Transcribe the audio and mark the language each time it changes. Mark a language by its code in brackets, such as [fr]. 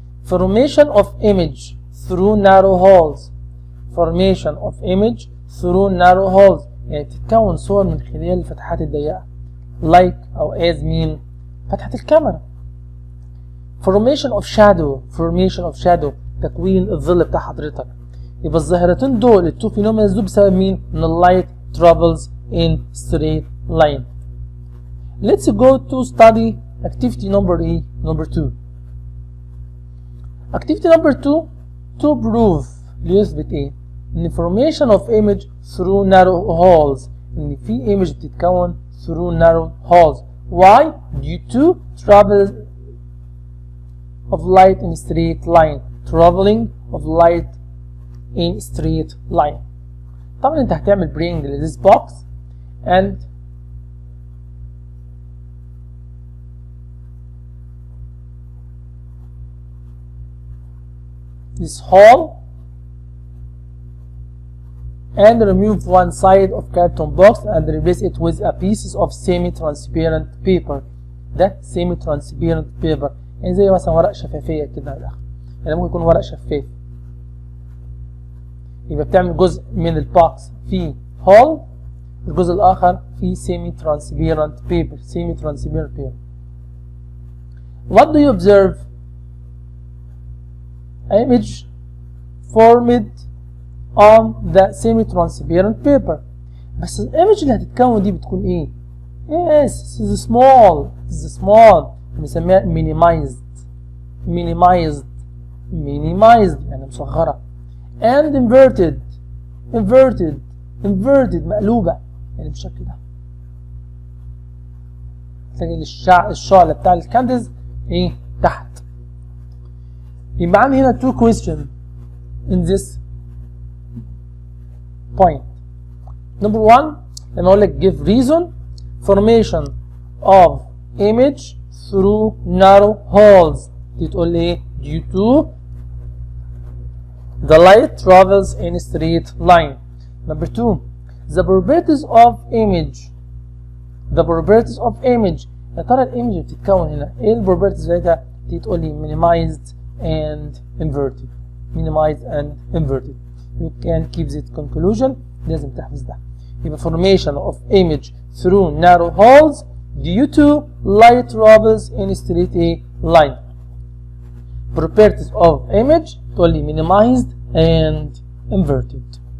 [en] Formation of image through narrow holes. Formation of image through narrow holes [ar] يعني تتكون صور من خلال الفتحات الضيقة like أو as مين؟ فتحة الكاميرا. [en] Formation of shadow [ar] تكوين الظل بتاع حضرتك. يبقى الظاهرتين دول التو فينومينز دول بسبب مين؟ ان اللايت [en] travels in straight line. Let's go to study activity number 2. Activity number 2 to prove [ar] ليثبت ايه؟ ان [en] formation of image through narrow holes [ar] ان في [en] image بتتكون through narrow halls. Why? Due to travel of light in straight line. Traveling of light in straight line. [ar] طبعا انت هتعمل [en] bring this box and this hole and remove one side of carton box and replace it with a piece of semi-transparent paper. [ar] ده semi-transparent paper يعني زي مثلا ورق شفافية كده على الآخر، يعني ممكن يكون ورق شفاف. يبقى بتعمل جزء من البوكس فيه hole، الجزء الآخر فيه semi-transparent paper. [en] semi-transparent paper. What do you observe? Image formed on the semi-transparent paper. [ar] بس الإيمج اللي هتتكون دي بتكون إيه؟ [en] Yes, this is small. This is small. [ar] بنسميها minimized. [en] minimized. [ar] minimized يعني مصغرة. [en] And inverted. inverted. [ar] inverted مقلوبة يعني بالشكل ده. تلاقي الشعلة بتاع الكاندلز إيه؟ تحت. يبقى عندي هنا [en] two questions in this point. Number one, [ar] لما اقول لك [en] give reason formation of image through narrow holes. [ar] دي تقول لي ايه؟ [en] due to the light travels in a straight line. Number two, the properties of image. The properties of image. [ar] يا ترى الايمج اللي بتتكون هنا ايه البروبرتيز بتاعتها؟ دي تقول لي [en] minimized and inverted. minimized and inverted. You can keep this conclusion. [ar] لازم تحفظ ده. يبقى [en] formation of image through narrow holes due to light travels in straight a line. Properties of image [ar] تقول لي [en] minimized and inverted.